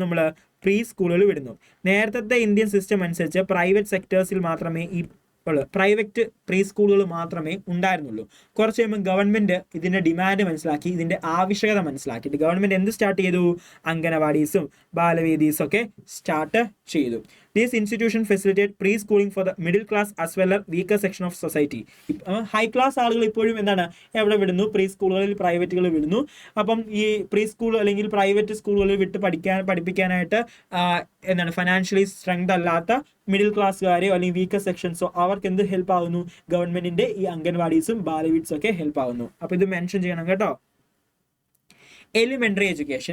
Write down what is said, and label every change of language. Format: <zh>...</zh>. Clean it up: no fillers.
<ml>നമ്മൾ പ്രീ സ്കൂളുകൾ വിടുന്നു. നേരത്തെ ഇന്ത്യൻ സിസ്റ്റം അനുസരിച്ച് പ്രൈവറ്റ് സെക്ടേഴ്സിൽ മാത്രമേ പ്രൈവറ്റ് പ്രീ സ്കൂളുകൾ മാത്രമേ ഉണ്ടായിരുന്നുള്ളൂ. കുറച്ച് കഴിയുമ്പോൾ ഗവൺമെന്റ് ഇതിന്റെ ഡിമാൻഡ് മനസ്സിലാക്കി, ഇതിന്റെ ആവശ്യകത മനസ്സിലാക്കിയിട്ട് ഗവൺമെന്റ് എന്ത് സ്റ്റാർട്ട് ചെയ്തു? അംഗനവാടീസും ബാലവേദീസും ഒക്കെ സ്റ്റാർട്ട് ചെയ്തു.</ml> <en>These institutions facilitate pre-schooling for the middle class as well as weaker section of society.</en> <ml>High class ആളുകൾ ഇപ്പോഴും എന്താണ് എവിടെ വിടുന്നു? പ്രീ സ്കൂളുകളിൽ പ്രൈവറ്റുകൾ വിടുന്നു. അപ്പം ഈ പ്രീ സ്കൂൾ അല്ലെങ്കിൽ പ്രൈവറ്റ് സ്കൂളുകളിൽ പഠിപ്പിക്കാനായിട്ട് എന്താണ് ഫൈനാൻഷ്യലി സ്ട്രെങ്ത് അല്ലാത്ത മിഡിൽ ക്ലാസ്സുകാരെയോ അല്ലെങ്കിൽ വീക്കർ സെക്ഷൻസോ അവർക്ക് എന്ത് ഹെൽപ്പ് ആകുന്നു? ഗവൺമെന്റിന്റെ ഈ അംഗൻവാടീസും ബാലവീഡ്സും ഒക്കെ ഹെൽപ്പ് ആകുന്നു. അപ്പൊ ഇത് മെൻഷൻ ചെയ്യണം കേട്ടോ. Elementary education.</ml>